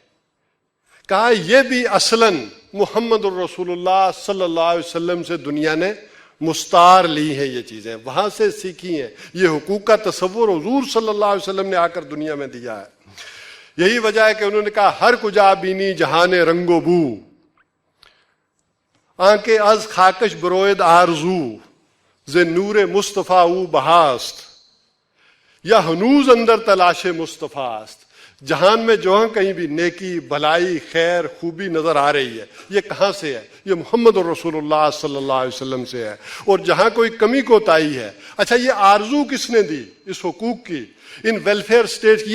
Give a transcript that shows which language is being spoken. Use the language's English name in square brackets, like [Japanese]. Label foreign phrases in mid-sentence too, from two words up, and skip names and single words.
[Urdu] کہا یہ بھی اصلاً [Arabic] محمد الرسول اللہ صلی اللہ علیہ وسلم [Urdu] سے دنیا نے مستعار لی ہیں، یہ چیزیں وہاں سے سیکھی ہیں۔ یہ حقوق کا تصور حضور [Arabic] صلی اللہ علیہ وسلم [Urdu] نے آ کر دنیا میں دیا ہے۔ یہی وجہ ہے کہ انہوں نے کہا [Persian] ہر کجا بینی جہان رنگ و بو، آنکے از خاکش بروید آرزو، ز نور مصطفیٰ او بہاست، یا ہنوز اندر تلاش مصطفیٰ است۔ [Urdu] جہان میں جہاں کہیں بھی نیکی، بھلائی، خیر، خوبی نظر آ رہی ہے، یہ کہاں سے ہے؟ یہ [Arabic] محمد الرسول اللہ صلی اللہ علیہ وسلم [Urdu] سے ہے۔ اور جہاں کوئی کمی کوتاہی ہے، اچھا یہ آرزو کس نے دی اس حقوق کی، ان [English] welfare state [Urdu] کی؟